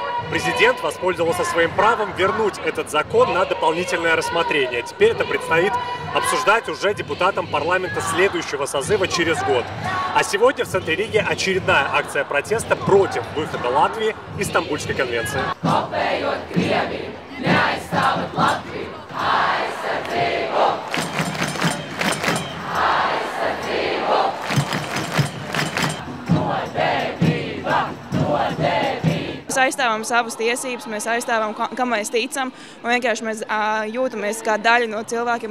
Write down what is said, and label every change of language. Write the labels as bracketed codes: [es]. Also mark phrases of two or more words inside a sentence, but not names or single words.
[ru] Президент воспользовался своим правом вернуть этот закон на дополнительное рассмотрение. Теперь это предстоит обсуждать уже депутатам парламента следующего созыва через год. А сегодня в центре Риги очередная акция протеста против выхода Латвии из Стамбульской конвенции. [lv] Mēs aizstāvam savas tiesības, mēs aizstāvam, kam mēs ticam, un vienkārši mēs jūtamies kā daļa no cilvēkiem.